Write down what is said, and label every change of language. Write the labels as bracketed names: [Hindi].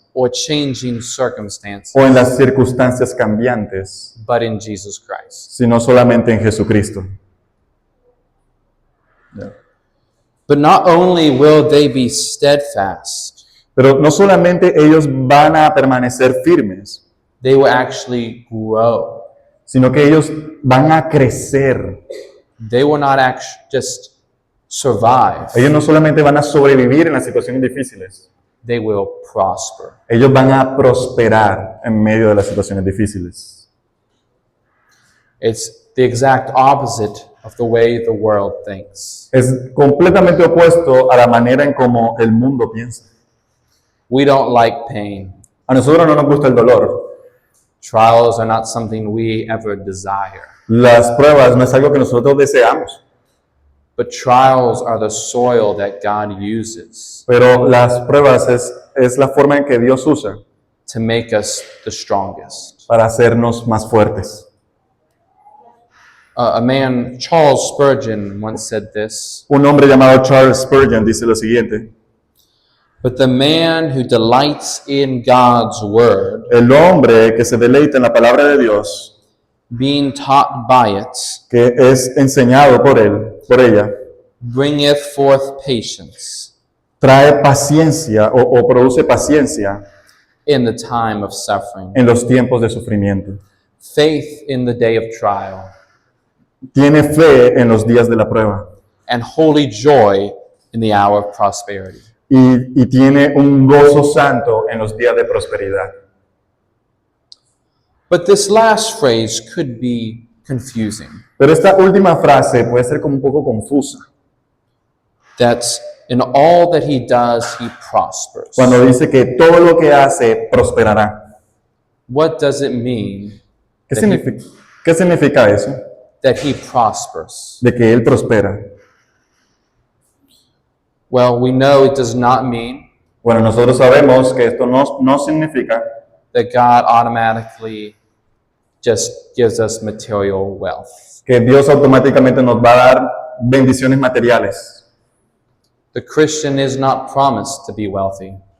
[English] or changing circumstances, [Spanish] o en las circunstancias cambiantes, [English] but in Jesus Christ. [Spanish] sino solamente en Jesucristo. [English] But not only will they be steadfast, [Spanish] Pero no solamente ellos van a permanecer firmes, [English] they will actually grow. [Spanish] sino que ellos van a crecer. [English] They will not just survive, [Spanish] Ellos no solamente van a sobrevivir en las situaciones difíciles, [English] they will prosper. [Spanish] ellos van a prosperar en medio de las situaciones difíciles. [English] It's the exact opposite of the way the world thinks. [Spanish] Es completamente opuesto a la manera en cómo el mundo piensa. [English] We don't like pain. [Spanish] A nosotros no nos gusta el dolor. [English] Trials are not something we ever desire. [Spanish] Las pruebas no es algo que nosotros deseamos, [English] But trials are the soil that God uses [Spanish] pero las pruebas es la forma en que Dios usa [English] to make us the strongest. [Spanish] para hacernos más fuertes. [English] A man, Charles Spurgeon, once said this, [Spanish] Un hombre llamado Charles Spurgeon dice lo siguiente: [English] but the man who delights in God's word, [Spanish] el hombre que se deleita en la palabra de Dios, [English] being taught by it, [Spanish] que es enseñado por ella, [English] bringeth forth patience [Spanish] trae paciencia o produce paciencia [English] in the time of suffering, [Spanish] en los tiempos de sufrimiento. [English] faith in the day of trial, [Spanish] Tiene fe en los días de la prueba [English] and holy joy in the hour of prosperity. [Spanish] y tiene un gozo santo en los días de prosperidad. [English] But this last phrase could be confusing. [Spanish] Pero esta última frase puede ser como un poco confusa. [English] That in all that he does, he prospers. [Spanish] Cuando dice que todo lo que hace prosperará. [English] What does it mean [Spanish] ¿Qué significa eso? [English] that he prospers? [Spanish] De que Él prospera. [English] Well, we know it does not mean [Spanish] Bueno, nosotros sabemos que esto no significa [English] that God automatically just gives us material wealth. [Spanish] que Dios automáticamente nos va a dar bendiciones materiales. [English] The Christian is not promised to be wealthy,